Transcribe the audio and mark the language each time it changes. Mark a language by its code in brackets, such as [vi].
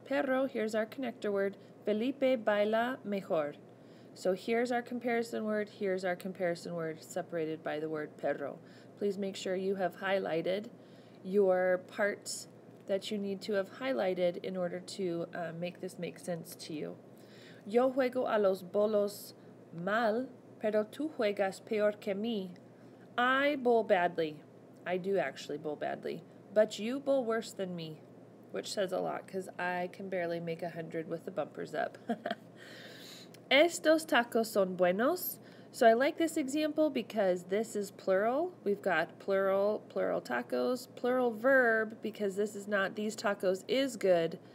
[en] Pero, here's our connector word, [es] Felipe baila mejor. [en] So here's our comparison word, separated by the word perro. Please make sure you have highlighted your parts that you need to have highlighted in order to make this make sense to you. [es] Yo juego a los bolos mal, pero tú juegas peor que mí. [en] I bowl badly. I do actually bowl badly. But you bowl worse than me, which says a lot because I can barely make 100 with the bumpers up. [es] Estos tacos son buenos. [en] So I like this example because this is plural. We've got plural tacos, plural verb because this is not these tacos is good.